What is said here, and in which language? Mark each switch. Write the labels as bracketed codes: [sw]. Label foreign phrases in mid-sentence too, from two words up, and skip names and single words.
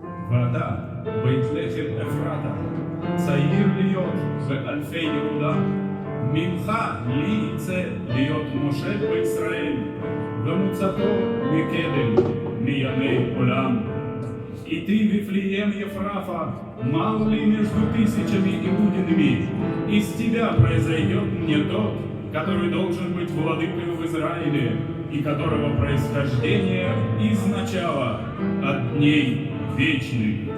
[he] ואתה, בית לחם אפרתה, צעיר להיות באלפי יהודה, ממך לי יצא להיות משה בישראל, ומוצאתו מקדם מימי עולם. [ru] И ты, Вифлеем Ефрафа, мало ли между тысячами иудинами, из тебя произойдет мне тот, который должен быть владыкой в Израиле, и которого происхождение изначало от дней вечных.